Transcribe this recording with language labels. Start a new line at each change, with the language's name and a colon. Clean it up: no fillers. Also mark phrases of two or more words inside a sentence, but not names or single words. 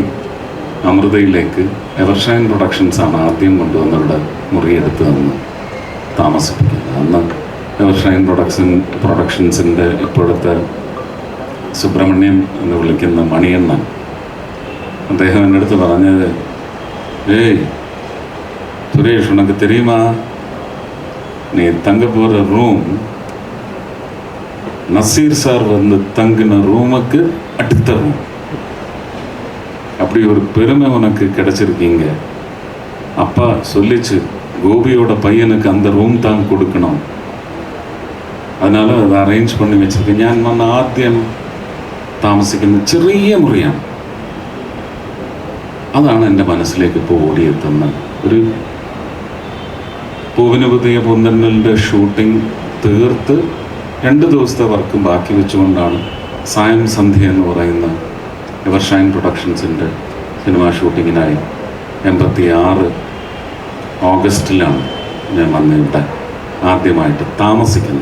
Malayalam: അമൃതയിലേക്ക് എവർഷൈൻ പ്രൊഡക്ഷൻസാണ് ആദ്യം കൊണ്ടുവന്നവരുടെ മുറിയെടുത്ത് തന്ന് താമസിപ്പിക്കുന്നത്. അന്ന് എവർഷൈൻ പ്രൊഡക്ഷൻസിൻ്റെ ഇപ്പോഴത്തെ സുബ്രഹ്മണ്യം എന്ന് വിളിക്കുന്ന മണിയണ്ണൻ, അദ്ദേഹം എൻ്റെ അടുത്ത് പറഞ്ഞത്, ഏയ് സുരേഷ്, ഉനക്ക്
Tamil: தெரியுமா, நீ தங்க போகிற ரூம் நசீர் சார் வந்து தங்கின ரூமுக்கு அடுத்த ரூம். அப்படி ஒரு பெருமை உனக்கு கிடைச்சிருக்கீங்க. அப்பா சொல்லிச்சு, கோபியோட பையனுக்கு அந்த ரூம் தான் கொடுக்கணும், அதனால அதை அரேஞ்ச் பண்ணி വെച്ചിരിക്കും.
Malayalam: ഞാൻ വന്ന് ആദ്യം താമസിക്കുന്ന ചെറിയ മുറിയാണ്. അതാണ് എൻ്റെ മനസ്സിലേക്ക് ഇപ്പോൾ ഓടിയെത്തുന്ന ഒരു പൂവിന് പുതിയ പൂന്തന്നലിൻ്റെ ഷൂട്ടിംഗ് തീർത്ത് 2 ദിവസത്തെ വർക്കും ബാക്കി വെച്ചുകൊണ്ടാണ് സായം സന്ധ്യ എന്ന് പറയുന്ന എവർഷൈൻ പ്രൊഡക്ഷൻസിൻ്റെ സിനിമാ ഷൂട്ടിങ്ങിനായി 86 ഓഗസ്റ്റിലാണ് ഞാൻ വന്ന് ഇവിടെ ആദ്യമായിട്ട് താമസിക്കുന്നത്.